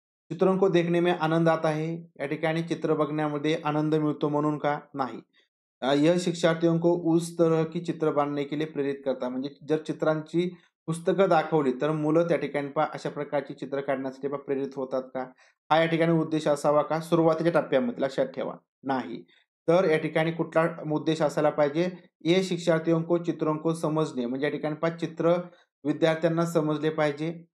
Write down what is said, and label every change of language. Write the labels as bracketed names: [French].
[Hindi] चित्रों को देखने में आनंद आता है. [Marathi] या ठिकाणी चित्र बघण्यामध्ये आनंद मिळतो म्हणून का? नाही. [Hindi] यह शिक्षार्थियों को उस तरह की चित्र बनने के लिए प्रेरित करता. [Marathi] म्हणजे जर चित्रांची पुस्तकं दाखवली तर मुलं त्या ठिकाणी पहा अशा प्रकारची चित्र काढण्यासाठी पहा प्रेरित होतात का? हा या ठिकाणी उद्देश असावा का? सुरुवातीच्या टप्प्यामध्ये लक्षात ठेवा. नाही. तर या ठिकाणी कुठला उद्देश असायला पाहिजे? [Hindi] ये शिक्षार्थियों को चित्रों को समझने [Marathi] म्हणजे या ठिकाणी पहा चित्र विद्यार्थ्यांना समजले पाहिजे.